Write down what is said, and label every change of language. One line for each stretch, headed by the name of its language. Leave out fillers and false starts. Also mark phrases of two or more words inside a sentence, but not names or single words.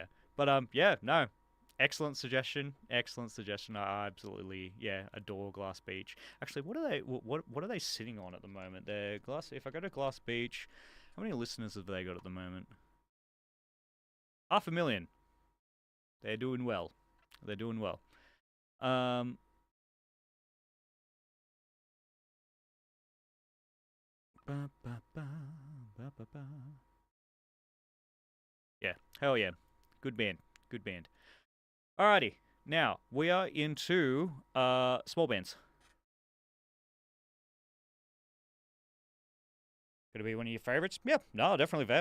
English: But yeah, no, excellent suggestion. I absolutely adore Glass Beach. Actually, what are they sitting on at the moment? They're Glass. If I go to Glass Beach, how many listeners have they got at the moment? 500,000. They're doing well. They're doing well. Um, ba, ba, ba, ba, ba, ba. Yeah, hell yeah. Good band. Good band. Alrighty. Now, we are into small bands. Could it be one of your favorites? Yeah, no, definitely fair.